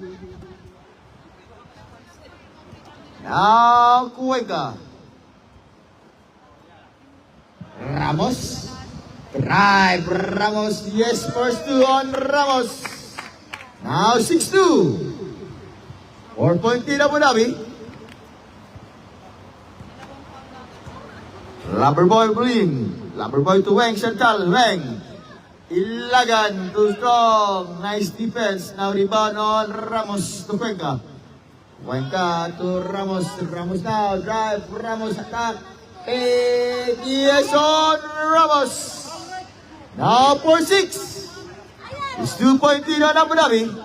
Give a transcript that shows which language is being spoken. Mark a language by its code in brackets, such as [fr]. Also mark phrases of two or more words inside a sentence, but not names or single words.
[en] Now, Cuenca. Ramos. Drive. Ramos. Yes, first two on Ramos. Now 6-2. 4-point lead Abu Dhabi. Loverboy Blin. Loverboy to Weng. Chantal. Weng. Ilagan. Too strong. Nice defense. Now rebound on Ramos to Cuenca. Cuenca to Ramos. Ramos now. Drive. Ramos attack. And yes on Ramos. Now 4-6. It's 2-point lead on Abu Dhabi.